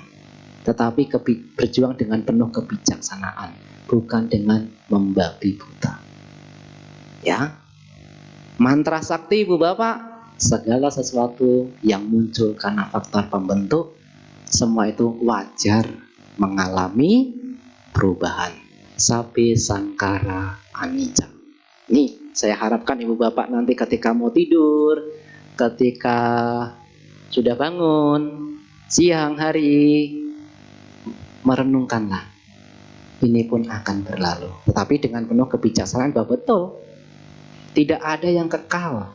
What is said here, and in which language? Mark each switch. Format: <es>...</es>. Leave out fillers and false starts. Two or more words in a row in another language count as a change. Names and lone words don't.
<id>Tetapi berjuang dengan penuh kebijaksanaan, bukan dengan membabi buta. Ya. Mantra sakti ibu bapak, segala sesuatu yang muncul karena faktor pembentuk, semua itu wajar mengalami perubahan.</id> <pi>Sabbe sangkara anicca.</pi> <id>Ini Saya harapkan ibu bapak nanti ketika mau tidur, ketika sudah bangun, siang hari, merenungkanlah. Ini pun akan berlalu. Tetapi dengan penuh kebijaksanaan bahwa betul, tidak ada yang kekal.</id>